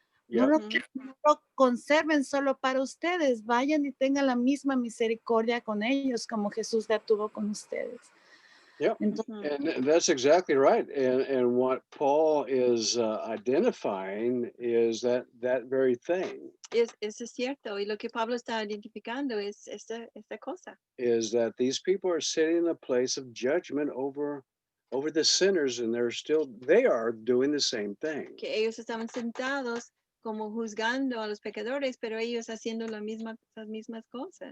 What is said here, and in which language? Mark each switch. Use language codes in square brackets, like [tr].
[es] No lo conserven solo para ustedes, vayan y tengan la misma misericordia con ellos como Jesús la tuvo con ustedes. [en] Yep. And that's exactly right. And what Paul is identifying is that very thing. [es] Eso es cierto. Y lo que Pablo está identificando es esta cosa. [en] Is that these people are sitting in a place of judgment over the sinners, and they are doing the same thing. [es] Que ellos estaban sentados como juzgando a los pecadores, pero ellos haciendo las mismas cosas.